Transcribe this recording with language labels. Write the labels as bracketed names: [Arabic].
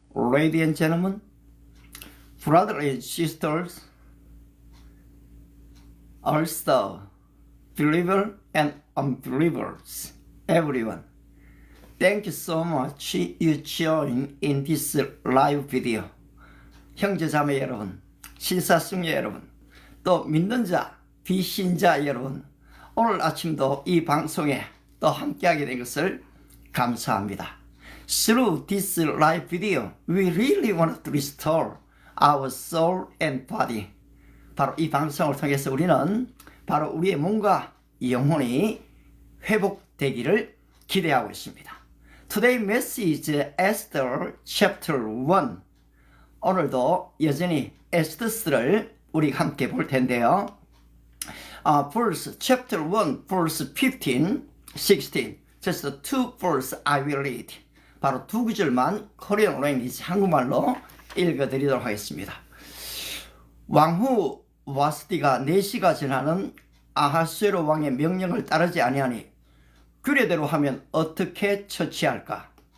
[English] ladies and gentlemen, brothers and sisters, also believers and unbelievers, everyone. Thank you so much you join in this live video. [Korean] 형제자매 여러분, 신사숙녀 여러분, 또 믿는 자, 비신자 여러분, 오늘 아침도 이 방송에 또 함께하게 된 것을 감사합니다. [English] Through this live video, we really want to restore our soul and body. [Korean] 바로 이 방송을 통해서 우리는 바로 우리의 몸과 영혼이 회복되기를 기대하고 있습니다. [English] Today message Esther chapter 1. [Korean] 오늘도 여전히 에스더스를 우리 함께 볼 텐데요. [English] Verse chapter 1, verse 15, 16. Just two verse I will read. [Korean] 바로 두 구절만 코리안 랭귀지 한국말로 읽어드리도록 하겠습니다. 왕후 와스디가 4시가 지나는 아하수에로 왕의 명령을 따르지 아니하니 규례대로 하면 어떻게 처치할까?